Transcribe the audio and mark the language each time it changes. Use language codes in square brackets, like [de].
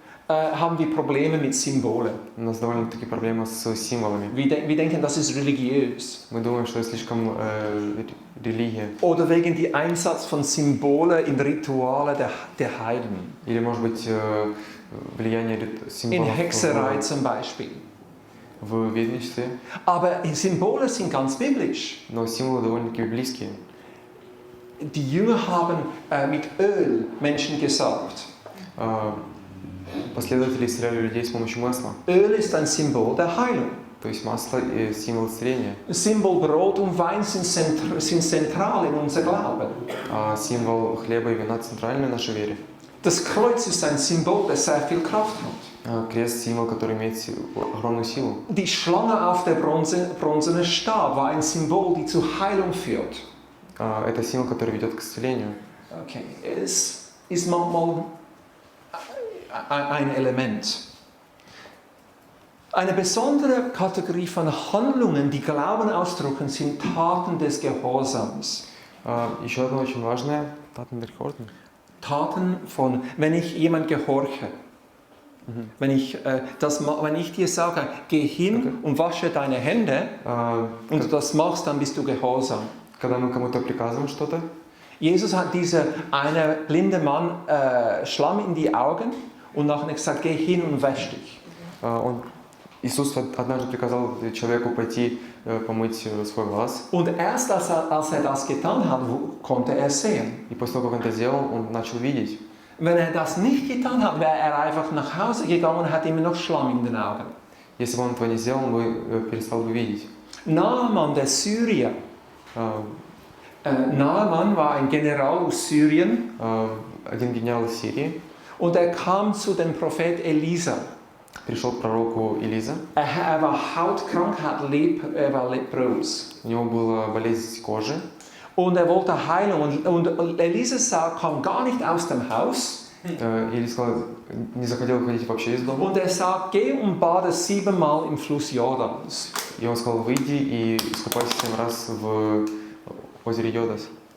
[de] haben wir Probleme mit Symbolen. [ru] у нас довольно-таки проблема с символами. [de] Wir denken, das ist religiös. [ru] Мы думаем, что это слишком религия. [de] Oder wegen dem Einsatz von Symbolen in Rituale der Heiden. [ru] Или, может быть, влияние [de] In [ru] символов [de] Hexerei zum Beispiel. [ru] в ведьмичестве. [de] Aber Symbole sind ganz biblisch. [ru] Но символы довольно-таки библейские. [de] Die Jünger haben mit Öl Menschen gesalbt. [ru] Последователи исцеляли людей с помощью масла. [de] Öl ist ein Symbol der Heilung. [ru] То есть масло – символ исцеления. [de] Symbol Brot und Wein sind zentral in unser Glauben. [ru] А символ хлеба и вина центральный в нашей вере. [de] Das Kreuz ist ein Symbol, das sehr viel Kraft hat. [ru] Крест – символ, который имеет огромную силу. [de] Die Schlange auf der bronzenen Stab war ein Symbol, die zur Heilung führt. [ru] Это символ, который ведет к исцелению. Okay. [de] Es ist manchmal ein Element. Eine besondere Kategorie von Handlungen, die Glauben ausdrücken, sind Taten des Gehorsams. [ru] Еще одно очень важное – [de] Taten von, wenn ich jemand gehorche. Wenn ich dir sage, geh hin und wasche deine Hände und du das machst, dann bist du gehorsam. [ru] Когда мы кому-то приказываем что-то, [de] Jesus hat einer blinde Mann Schlamm in die Augen und nachher gesagt, geh hin und wasch dich. [ru] Иисус однажды приказал человеку пойти помыть свой глаз. [de] Und erst als er das getan hat, konnte er sehen. [ru] И после того, как он это сделал, он начал видеть. [de] Wenn er das nicht getan hat, wäre er einfach nach Hause gegangen und hat immer noch Schlamm in den Augen. [ru] Если бы он этого не сделал, он бы перестал бы видеть. [de] Naaman, der Syrier. Naaman war ein General aus Syrien. [ru] Один генерал из Сирии. [de] Und er kam zu dem Prophet Elisa. [ru] Пришел к пророку Элиза. [de] Er war hautkrank, er war leprös. [ru] У него была болезнь кожи. [de] Und er wollte Heilung. Und Elisa kam gar nicht aus dem Haus. [ru] Или сказал, не захотел выходить вообще из дома. [de] Und er sagt, geh und bade 7-mal im Fluss Jordans. [ru] И он сказал, выйди и искупайся 7 раз в озере Йодас.